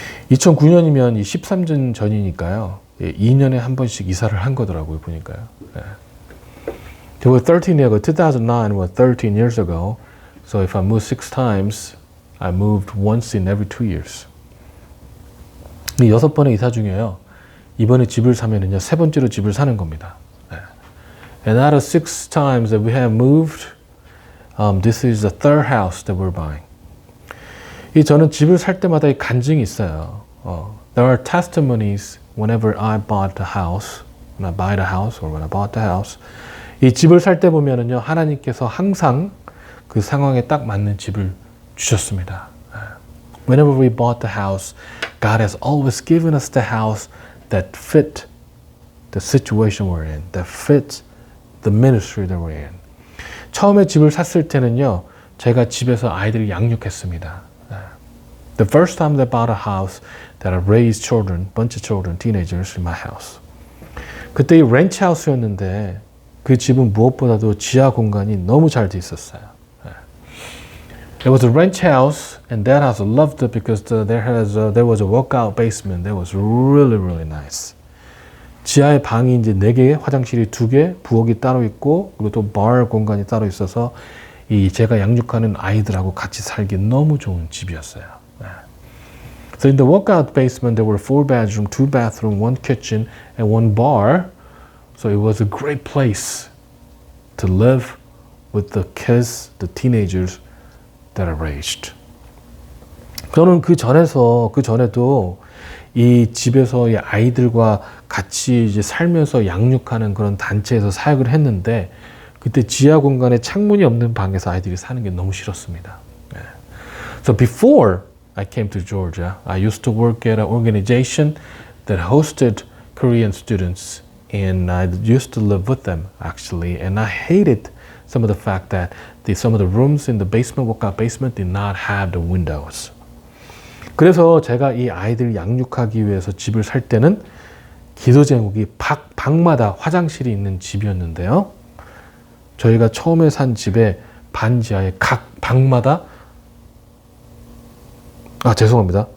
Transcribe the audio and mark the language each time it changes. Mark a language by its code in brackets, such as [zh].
[ko] 2009년이면 이 13년 전이니까요. 2년에 한 번씩 이사를 한 거더라고요, 보니까요. [en] It was 13 years ago. 2009 was 13 years ago. So if I moved 6 times, I moved once in every 2 years. [ko] 이 6번의 이사 중에요. 이번에 집을 사면은요, 3번째로 집을 사는 겁니다. [en] And out of 6 times that we have moved, this is the 3rd house that we're buying. [ko] 저는 집을 살 때마다 이 간증이 있어요. [en] There are testimonies whenever I bought the house, when I buy the house or when I bought the house. [ko] 이 집을 살 때 보면은요, 하나님께서 항상 그 상황에 딱 맞는 집을 주셨습니다. [en] Whenever we bought the house, God has always given us the house that fit the situation we're in, that fit the ministry that we're in. [ko] 처음에 집을 샀을 때는요, 제가 집에서 아이들을 양육했습니다. [en] The first time they bought a house that I raised children, bunch of children, teenagers in my house. [ko] 그때 이 렌치 하우스였는데 그 집은 무엇보다도 지하 공간이 너무 잘 돼 있었어요. [en] It was a ranch house, and that house I loved it because there was a workout basement that was really, really nice. [ko] 지하에 방이 이제 4개, 화장실이 2개, 부엌이 따로 있고 그리고 또 bar 공간이 따로 있어서 이 제가 양육하는 아이들하고 같이 살기 너무 좋은 집이었어요. [en] So in the workout basement, there were 4 bedrooms, 2 bathrooms, 1 kitchen, and 1 bar. So it was a great place to live with the kids, the teenagers that I raised. [ko] 저는 그 전에도 이 집에서 이 아이들과 같이 이제 살면서 양육하는 그런 단체에서 사역을 했는데 그때 지하 공간에 창문이 없는 방에서 아이들이 사는 게 너무 싫었습니다. [en] So before I came to Georgia, I used to work at an organization that hosted Korean students, and I used to live with them actually, and I hated some of the fact that some of the rooms in the basement, workout basement, did not have the windows. [ko] 그래서 제가 이 아이들 양육하기 위해서 집을 살 때는 기도 제목이 방마다 화장실이 있는 집이었는데요. 저희가 처음에 산 집의 반지하에 각 방마다 죄송합니다.